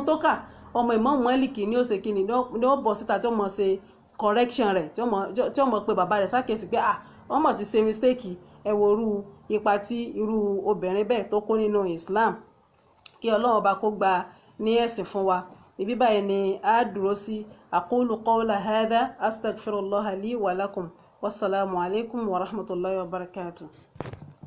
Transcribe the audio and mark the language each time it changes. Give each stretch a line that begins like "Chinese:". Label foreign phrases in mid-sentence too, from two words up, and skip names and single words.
Yoruba: tó kà ọmọ ìmámù Málíkì ní ó ṣe kíni ní ó bọ̀ síta tí ó mọ̀ ṣe correction rẹ̀ tí ó mọ̀ pé bàbá rẹ̀ ṣàkíyèsí pé wọ́n mọ̀ ti ṣe mistake ẹ wo irú ipa tí irú obìnrin bẹ́ẹ̀ tó kó nínú Islam kí Ọlọ́run bá kó gba ní ẹ̀sìn fún wa ibi báyìí ni a dúró sí
Arabic: أقول قولي هذا أستغفر الله لي ولكم والسلام عليكم ورحمة الله وبركاته.